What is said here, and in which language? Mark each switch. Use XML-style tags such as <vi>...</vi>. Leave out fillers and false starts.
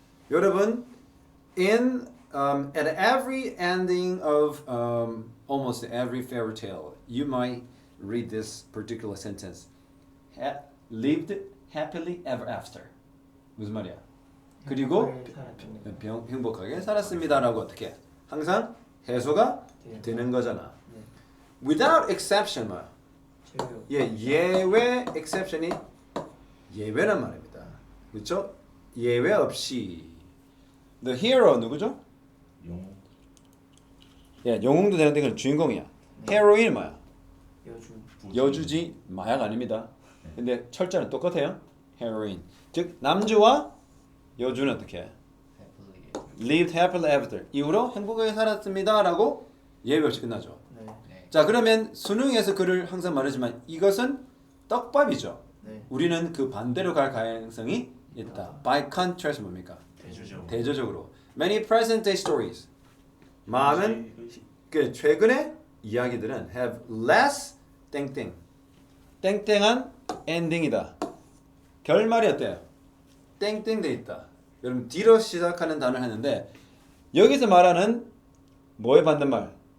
<ko>여러분,</ko> <en>at every ending of almost every fairy tale, you might read this particular sentence. Lived happily ever after.</en> <ko>무슨 말이야? 그리고 행복하게 살았습니다라고 어떻게? 항상 해소가 되는 거잖아. 네.</ko> <en>Without exception</en> <ko>뭐야? 제외요. 예, 예외 exception이 예외란 말입니다. 그렇죠? 예외 없이</ko> <en>the hero</en> <ko>누구죠? 용. 예, 영웅도 되는데 그건 주인공이야. 헤로인 뭐야? 여주. 여주지 마약 아닙니다. 근데 철자는 똑같아요. 헤로인. 즉 남주와 여주는 어떻게 해?</ko> <en>lived happily ever after.</en> <ko>이후로 행복하게 살았습니다라고 예외 없이 끝나죠. 네. 자, 그러면 수능에서 글을 항상 말하지만 이것은 떡밥이죠. 네. 우리는 그 반대로 갈 가능성이 있다.</ko> <en>By contrast</en> <ko>뭡니까? 대조적. 대조적으로.</ko> <en>Many present day stories.</en> <ko>많은 그 최근의 이야기들은</ko> <en>have less</en> <ko>땡땡. 땡땡한 엔딩이다. 결말이 어때요? 땡땡 돼 있다. 여러분 D로 시작하는 단어를 했는데 여기서 말하는 뭐의 반대말?</ko>